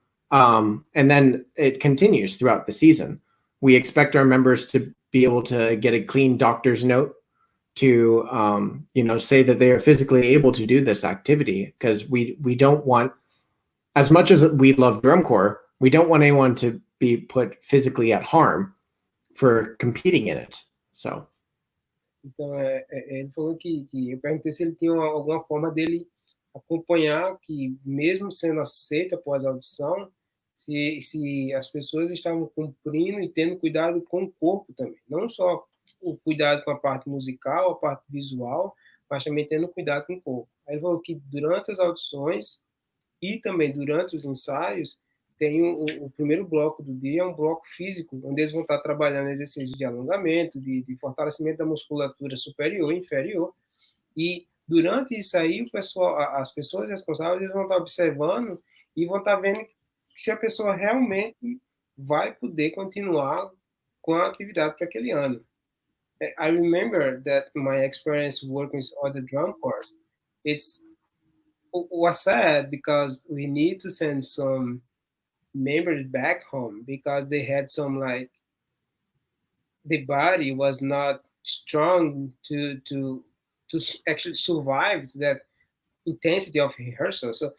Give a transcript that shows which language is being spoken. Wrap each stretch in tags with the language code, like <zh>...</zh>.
<en>And then it continues throughout the season. We expect our members to be able to get a clean doctor's note to say that they are physically able to do this activity, because we don't want, as much as we love drum corps, we don't want anyone to be put physically at harm for competing in it. So.</en> <pt>Então, ele falou que eu perguntei se ele tinha alguma forma dele acompanhar que, mesmo sendo aceito após a audição, se as pessoas estavam cumprindo e tendo cuidado com o corpo também. Não só o cuidado com a parte musical, a parte visual, mas também tendo cuidado com o corpo. Aí ele falou que durante as audições e também durante os ensaios, tem o primeiro bloco do dia, é um bloco físico, onde eles vão estar trabalhando exercícios de alongamento, de fortalecimento da musculatura superior e inferior. E durante isso aí, o pessoal, as pessoas responsáveis, eles vão estar observando e vão estar vendo se a pessoa realmente vai poder continuar com a atividade para aquele ano.</pt> <en>I remember that my experience working with other drum corps, it was sad because we need to send some members back home because they had some, like, the body was not strong to actually survive that intensity of rehearsal.</en>